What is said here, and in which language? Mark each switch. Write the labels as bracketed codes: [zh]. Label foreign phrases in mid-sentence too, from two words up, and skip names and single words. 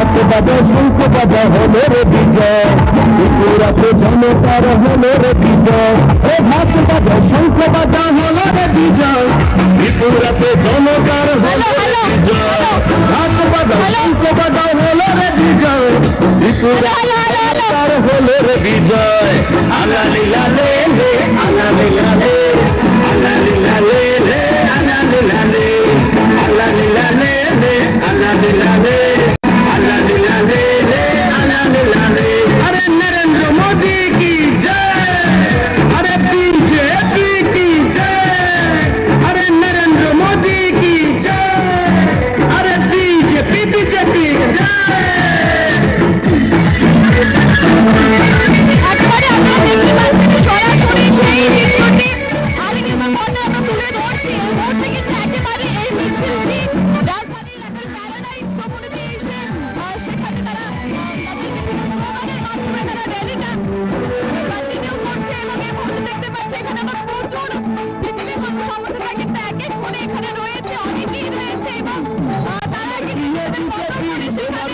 [bn] বাজাও শঙ্খ বাজাও হলো রে বিজয়, ত্রিপুরাতে জনতার হলো রে বিজয়। ও ঢাক বাজাও শঙ্খ বাজাও হলো রে বিজয়, ত্রিপুরাতে জনতার হলো রে বিজয়। ঢাক বাজাও শঙ্খ বাজাও হলো রে বিজয়, ত্রিপুরাতে জনতার হলো রে বিজয়। আলা লীলা লে লে, আলা লীলা লে, আলা লীলা লে লে, আলা লীলা লে, আলা লীলা লে লে, আলা লীলা লে, আলা লীলা লে লে, আলা লীলা লে। [hi] अरे नरेंद्र मोदी की जय, अरे बीजेपी की जय, अरे नरेंद्र मोदी की जय, अरे बीजेपी बीजेपी जय। [bn] একেবারে আপনারা দেখতে পাচ্ছেন সরাসরি সেই দৃশ্যটি আমি কিন্তু বললে আমরা তুলে ধরছি এই মুহূর্তে কিন্তু একেবারে এই মিছিলটি রাজধানী এলাকার প্যারাডাইস চৌমুহনীতে এসে সেখানে তারা তাদের বিভিন্ন স্লোগানের মাধ্যমে তারা র্যালিটা কন্টিনিউ করছে এবং এই মুহূর্তে দেখতে পাচ্ছি এখানে আমরা প্রচুর পৃথিবীর কত সংগঠনরা কিন্তু এক এক করে এখানে রয়েছে অনেকেই রয়েছে এবং তারা কিন্তু তাদের পদক্ষেপে সেখানে